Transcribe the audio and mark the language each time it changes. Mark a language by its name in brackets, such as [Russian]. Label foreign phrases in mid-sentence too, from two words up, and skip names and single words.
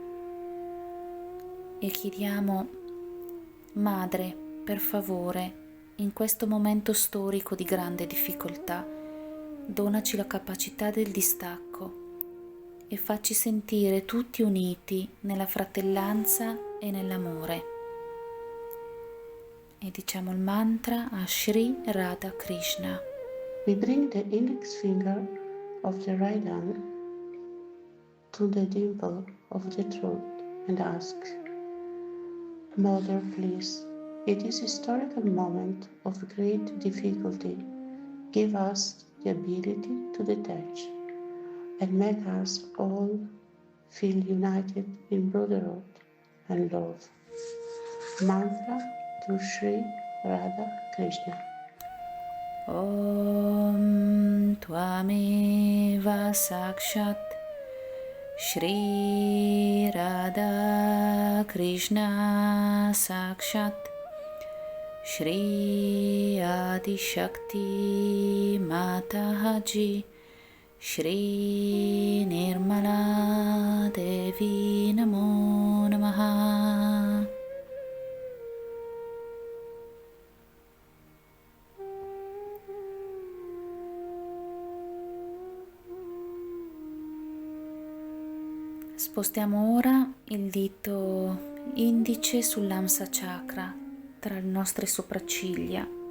[Italian] e chiediamo: Madre, per favore, in questo momento storico di grande difficoltà, donaci la capacità del distacco e facci sentire tutti uniti nella fratellanza e nell'amore. E diciamo il mantra a Shri Radha Krishna. [English] We bring the index finger of the right hand to the dimple of the throat and ask, Mother, please, in this historical moment of great difficulty, give us the ability to detach and make us all feel united in brotherhood and love. Mantra to Sri Radha Krishna. [Sanskrit] Om Tvameva Sakshat Shri Radha Krishna Sakshat Shri Adi Shakti Mataji Shri Nirmala Devi Namo Namaha. [Italian] Spostiamo ora il dito indice sull'Amsa Chakra tra le nostre sopracciglia